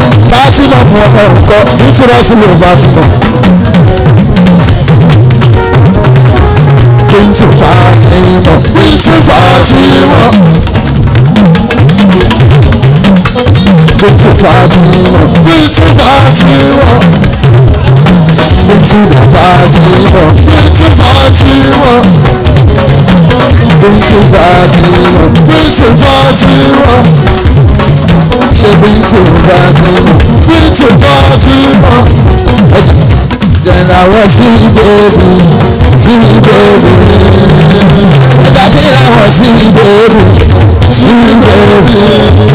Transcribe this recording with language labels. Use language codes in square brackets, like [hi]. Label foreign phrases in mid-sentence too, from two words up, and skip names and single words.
[yo] Fatima fún ọmọ nǹkan, Bintu Rasul Fatima. Bintu Fatima. Bintu Fatima. Bintu Fatima. Bintu Fatima. Bíntì Fatima. Bíntì Fatima. Bíntì Fatima. Bíntì Fatima. Ṣé Bíntì Fatima? Bíntì Fatima. [en] Then I was see baby, see baby. Then I was see baby, see baby.